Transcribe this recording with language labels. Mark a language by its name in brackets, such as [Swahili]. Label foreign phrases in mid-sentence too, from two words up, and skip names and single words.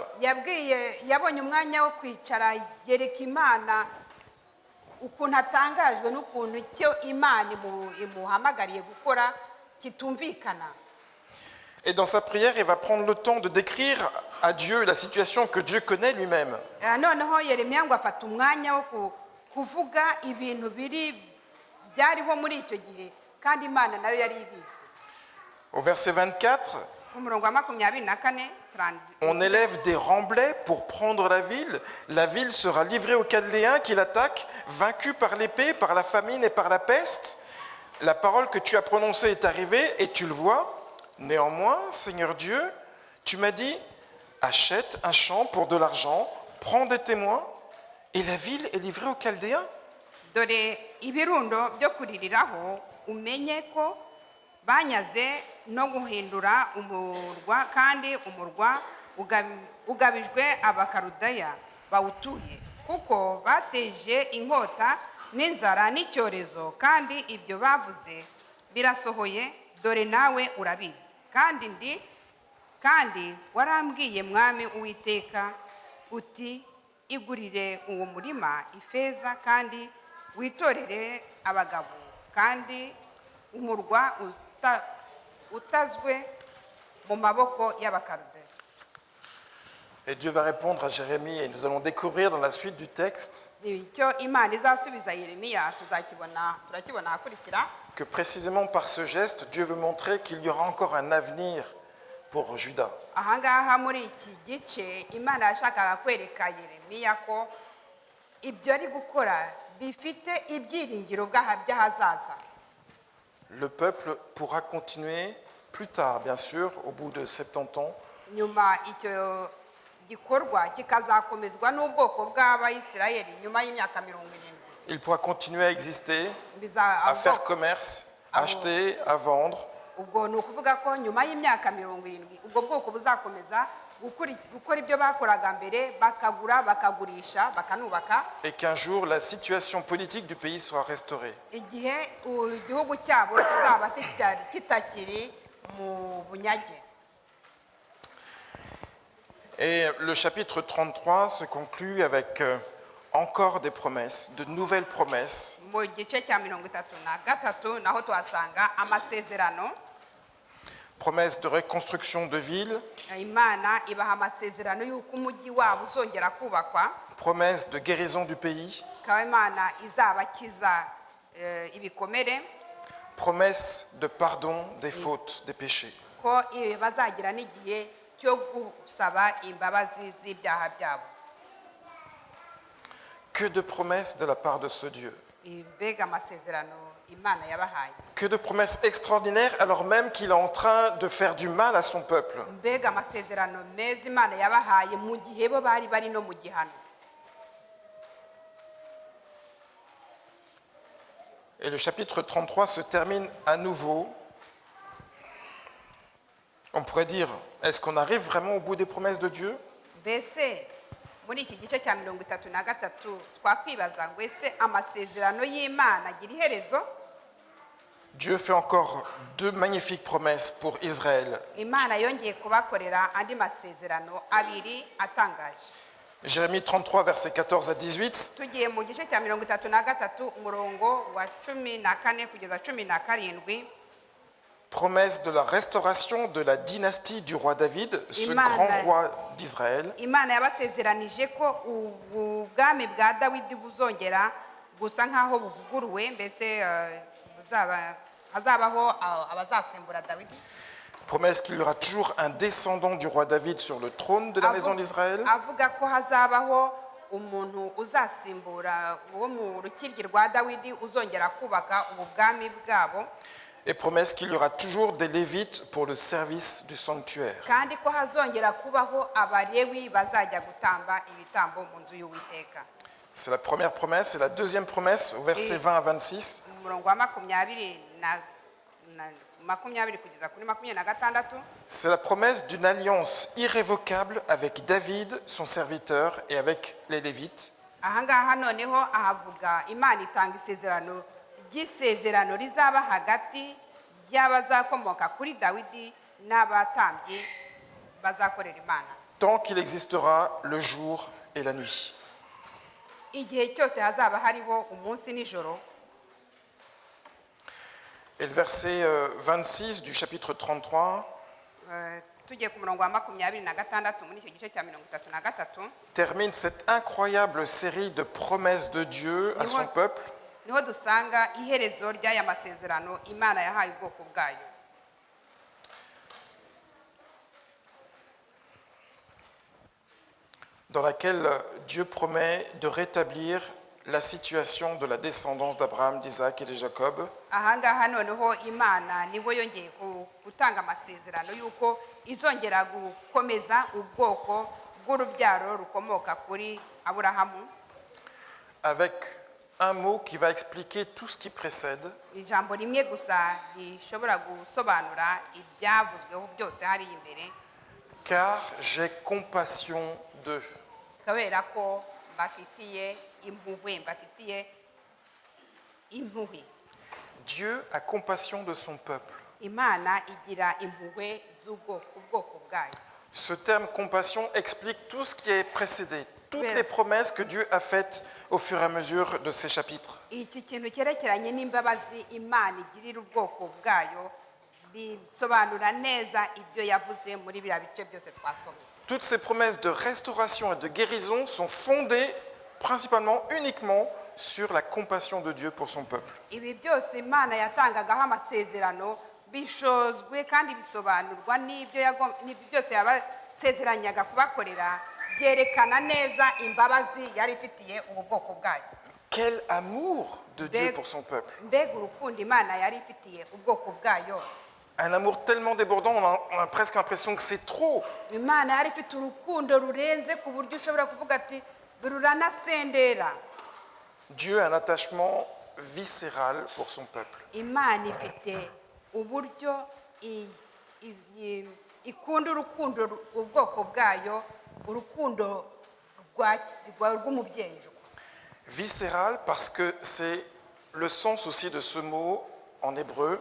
[Kinyarwanda] yabonye umwanya wo kwicara yereka imana ukuntu atangajwe n'ukuntu icyo imana imuhamagariye gukora kitumvikana. [French] Et dans sa prière, il va prendre le temps de décrire à Dieu la situation que Dieu connaît lui-même. [Kinyarwanda] Noneho yeremiya ngo afata umwanya wo kuvuga ibintu byariho muri icyo gihe kandi imana nayo yari ibizi. [French] Au verset 24, [Kinyarwanda] umurongo wa 24, [French] on élève des remblais pour prendre la ville. La ville sera livrée aux Chaldéens qui l'attaquent, vaincue par l'épée, par la famine et par la peste. La parole que tu as prononcée est arrivée et tu le vois. Néanmoins, Seigneur Dieu, tu m'as dit, achète un champ pour de l'argent, prends des témoins, et la ville est livrée aux Chaldéens. [Kinyarwanda] Dore ibirundo byo kuririraho umenye ko banyaze no guhindura umurwa kandi umurwa ugabijwe abakarudaya bawutuye kuko bateje inkota n'inzara n'icyorezo kandi ibyo bavuze birasohoye dore nawe urabizi kandi warambwiye mwami Uwiteka uti igurire uwo murima ifeza kandi witorere abagabo kandi umurwa utazwe mu maboko y'abakarudaya. [French] Et Dieu va répondre à Jérémie et nous allons découvrir dans la suite du texte [Kinyarwanda] icyo imana izasubiza Yeremiya turakibona akurikira [French] que précisément par ce geste, Dieu veut montrer qu'il y aura encore un avenir pour Juda. [Kinyarwanda] ahangaha muri iki gice imana yashakaga kwereka Yeremiya ko ibyo ari gukora bifite ibyiringiro by'ahazaza. [French] Le peuple pourra continuer plus tard, bien sûr, au bout de 70 ans, [Kinyarwanda] nyuma icyo gikorwa kikazakomezwa n'ubwoko bw'Abayisirayeli nyuma y'imyaka 70. [French] il pourra continuer à exister, à faire commerce, acheter, à vendre. [Kinyarwanda] ubwo ni ukuvuga ko nyuma y'imyaka 70 ubwo bwoko buzakomeza gukora ibyo bakoraga mbere, bakagura bakagurisha bakanubaka, [French] Et qu'un jour, la situation politique du pays soit restaurée. [Kinyarwanda] igihe igihugu cyabo kizaba kitakiri mu bunyage. [French] Et le chapitre 33 se conclut avec encore des promesses, de nouvelles promesses. [Kinyarwanda] mu gice cya 33 naho tuhasanga amasezerano. [French] Promesses de reconstruction de villes, [Kinyarwanda] imana ibaha amasezerano y'uko umujyi wabo uzongera kubakwa, [French] promesses de guérison du pays, [Kinyarwanda] ikaba imana izabakiza ibikomere, [French] promesses de pardon des fautes, des péchés. [Kinyarwanda] ko bazagira n'igihe cyo gusaba imbabazi z'ibyaha byabo. [French] Que de promesses de la part de ce Dieu. [Kinyarwanda] Mbega amasezerano imana yabahaye. [French] Que de promesses extraordinaires alors même qu'il est en train de faire du mal à son peuple. [Kinyarwanda] Mbega amasezerano meza imana yabahaye mu gihe bo bari bari no mu gihano. [French] Et le chapitre 33 se termine à nouveau. On pourrait dire, est-ce qu'on arrive vraiment au bout des promesses de Dieu? [Kinyarwanda] Mbese muri iki gice cya 33 twakwibaza ngo ese amasezerano y'Imana agira iherezo? [French] Dieu fait encore deux magnifiques promesses pour Israël. [Kinyarwanda] Imana yongeye kubakorera andi masezerano abiri atangaje. [French] Jérémie 33, versets 14 à 18. [Kinyarwanda] Tugiye mu gice cya 33 umurongo wa 14 kugeza 17. [French] Promesse de la restauration de la dynastie du roi David, ce grand roi d'Israël. [Kinyarwanda] Imana yabasezeranije ko ubwami bwa Dawidi buzongera gusa nkaho buvuguruwe, mbese hazabaho abazasimbura Dawidi. [French] Promesse qu'il y aura toujours un descendant du roi David sur le trône de la maison d'Israël. [Kinyarwanda] Avuga ko hazabaho umuntu uzasimbura uwo mu rukiryi rwa Dawidi uzongera kubaka ubwami bwabo. [French] Et promesse qu'il y aura toujours des Lévites pour le service du sanctuaire. [Kinyarwanda] Kandi ko hazongera kubaho abalewi bazajya gutamba ibitambo mu nzu y'Uwiteka. [French] C'est la première promesse. Et la deuxième promesse, au verset 20 à 26. [Kinyarwanda] Umurongo wa 20 kugeza kuri 26. [French] C'est la promesse d'une alliance irrévocable avec David, son serviteur, et avec les Lévites. [Kinyarwanda] Ahangaha noneho ahavuga Imana itanga isezerano ry'isezerano rizaba hagati y'abazakomoka kuri dawidi n'abatambyi bazakorera imana [French] tant qu'il existera le jour et la nuit. [Kinyarwanda] igihe cyose hazaba hariho umunsi n'ijoro. [French] Et le verset 26 du chapitre 33 [Kinyarwanda] tugiye ku murongo wa 26 muri icyo gice cya 33 [French] termine cette incroyable série de promesses de Dieu à son peuple. [Kinyarwanda] niho dusanga iherezo ry'aya masezerano imana yahaye ubwoko bwayo, [French] dans laquelle Dieu promet de rétablir la situation de la descendance d'Abraham, d'Isaac et de Jacob. [Kinyarwanda] ahangaha noneho imana nibo yongeye gutanga amasezerano y'uko izongera gukomeza ubwoko bw'urubyaro rukomoka kuri aburahamu, [French] avec un mot qui va expliquer tout ce qui précède. [Kinyarwanda] ijambo rimwe gusa rishobora gusobanura ibyavuzweho byose hariya imbere. [French] Car j'ai compassion d'eux. [Kinyarwanda] Kubera ko mbafitiye impuhwe, mbafitiye impuhwe. [French] Dieu a compassion de son peuple. [Kinyarwanda] Imana igira impuhwe z'ubwoko bwayo. [French] Ce terme compassion explique tout ce qui est précédé, toutes Bien. les promesses que Dieu a faites au fur et à mesure de ces chapitres. [Kinyarwanda] Iki kintu cyerekeranye n'imbabazi Imana igirira ubwoko bwayo bisobanura neza ibyo yavuze muri biriya bice byose twasomye. [French] Toutes ces promesses de restauration et de guérison sont fondées principalement, uniquement sur la compassion de Dieu pour son peuple. [Kinyarwanda] Ibi byose Imana yatangagaho amasezerano bishozwe kandi bisobanurwa n'ibyo byose yabasezeranyaga kubakorera, byerekana neza imbabazi yari ifitiye ubu bwoko bwayo. [French] Quel amour de Dieu pour son peuple. [Kinyarwanda] Mbega urukundo Imana yari ifitiye ubwoko bwayo. [French] Un amour tellement débordant, on a presque l'impression que c'est trop. [Kinyarwanda] Imana yari ifite urukundo rurenze ku buryo ushobora kuvuga ati ruranasendera. [French] Dieu a un attachement viscéral pour son peuple. [Kinyarwanda] Imana ifite uburyo ikunda urukundo ubwoko bwayo, urukundo rw'umubyeyi. [French] Viscéral parce que c'est le sens aussi de ce mot en hébreu.